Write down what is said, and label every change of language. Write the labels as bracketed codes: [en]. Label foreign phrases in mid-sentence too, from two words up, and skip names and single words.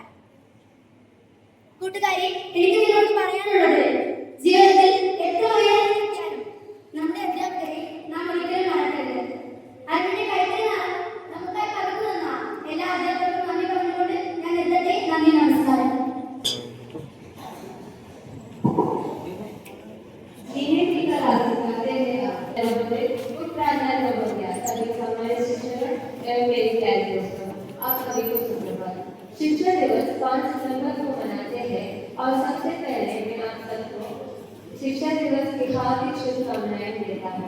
[ml] കൂട്ടുകാരെ, എനിക്ക് നിങ്ങളോട് പറയാനുള്ളത്, ജീവിതത്തിൽ എത്ര ഉയർന്നെത്തിയാലും നമ്മുടെ അധ്യാപകരെ നാം ഒരിക്കലും മറക്കരുത്. അതിന്റെ കൈകളിലാണ് നമുക്കായി പകർന്നു തന്ന എല്ലാ അധ്യാപകർക്കും നന്ദി പറഞ്ഞുകൊണ്ട് ഞാൻ നിർത്തട്ടെ. നന്ദി, നമസ്കാരം. [hi] शिक्षक दिवस 5 सितंबर को मनाते हैं और सबसे पहले मैं आप सबको शिक्षक दिवस की हार्दिक शुभकामनाएं देता हूँ।